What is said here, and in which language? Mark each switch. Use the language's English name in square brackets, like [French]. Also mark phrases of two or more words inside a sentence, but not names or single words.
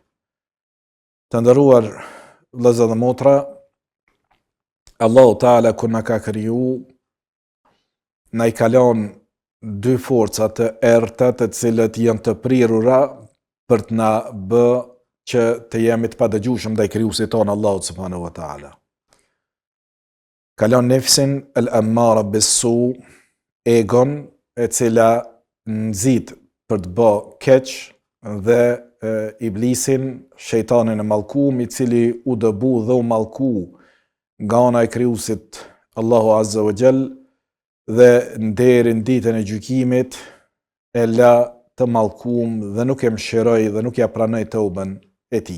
[Albanian] Të nderuar vëllezër dhe motra, Allahu Taala kur na ka kriju, na i kalon dy forca të errta të cilët janë të prirura për të na bë që të jemi të padëgjueshëm ndaj krijuesit ton Allahut [Arabic] سبحانه وتعالى. Kalon النفس الأمارة بالسوء, [Albanian] egon e cila nxit për të bë keq, dhe iblisin, shejtanin e mallkuar, i cili u dëbu dhe u mallku nga ana e krijuesit Allahu [Arabic] عز وجل, [Albanian] dhe deri në ditën e gjykimit e la të mallkuar dhe nuk e mëshiroi dhe nuk ja pranoi tauben e tij.